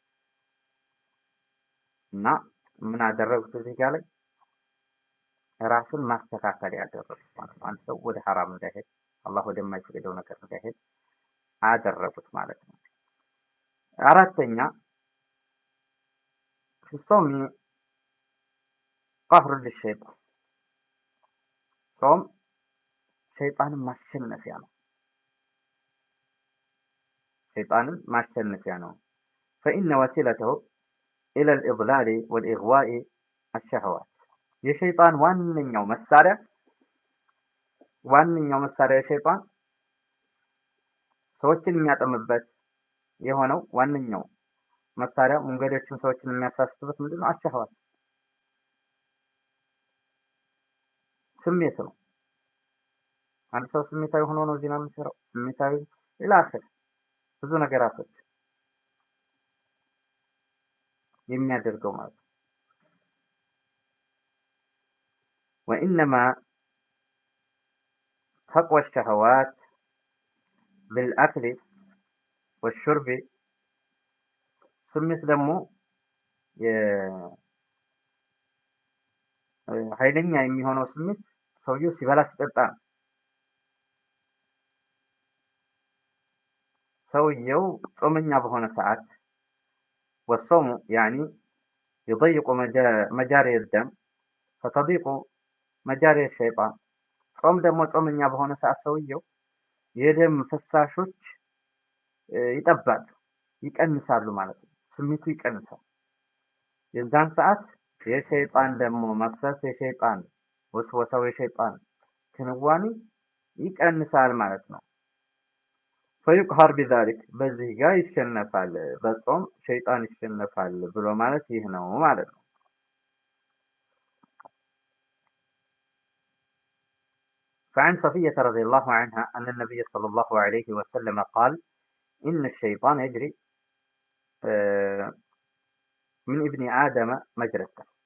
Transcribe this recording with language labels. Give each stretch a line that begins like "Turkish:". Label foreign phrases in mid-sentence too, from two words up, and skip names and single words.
Amharic: እና ምን አደረጉት እዚህ ጋር ላይ ራስን ማስተካከል ያደረጉት ማለት ነው። አንድ ሰው ወደ ሐራም እንዳይሄድ አላህ ወደማይፈቅደው ነገር እንዳይሄድ አደረጉት ማለት ነው። አራተኛ ጾም
Arabic: قهر للشيطان
Amharic: ጾም ሸይጣንን ማሸነፊያ ነው። ሸይጣንን ማሸነፊያ ነው።
Arabic: فإن وسيلته إلى الإضلال والإغواء الشهوات
Amharic: የሸይጣን ዋነኛው መሳሪያ የሸይጣን ሰዎችን የሚያጠምበት የሆነው ዋነኛው መሳሪያ መንገዶችን ሰዎችን የሚያሳስትበት ምንድነው? አሸህዋት ስሜት ነው። አንድ ሰው ስሜታዊ ሆኖ ነው ዚና የሚሰራው። ስሜታዊ ኢላኺር ብዙ ነገራቶች የሚያደርገው ማለት ነው።
Arabic: وإنما تقوى الشهوات بالأكل والشرب
Amharic: ስሜት ደግሞ ኃይለኛ የሚሆነው ስሜት ሰውየው ሲበላ ሲጠጣ ነው። ሰውየው ጾመኛ በሆነ ሰዓት
Arabic: والصوم يعني يضيق مجاري الدم فتضيق مجاري الشيطان
Amharic: ጾም ደግሞ ጾመኛ በሆነ ሰዓት ሰውየው የደም ፍሳሾች ይጠባሉ፣ ይቀንሳሉ ማለት ነው። ስሜቱ ይቀንሳል። የዛን ሰዓት የሸይጣን ደግሞ መፍሰስ የሸይጣን ወስወሳው የሸይጣን ክንዋኔ ይቀንሳል ማለት ነው።
Arabic: فيقهر بذلك
Amharic: በዚህ ጋር ይሸነፋል፣ በጾም ሸይጣን ይሸነፋል ብሎ ማለት ይህ ነው ማለት ነው።
Arabic: فعن صفية رضي الله عنها أن النبي صلى الله عليه وسلم قال إن الشيطان يجري من ابن آدم مجرى الدم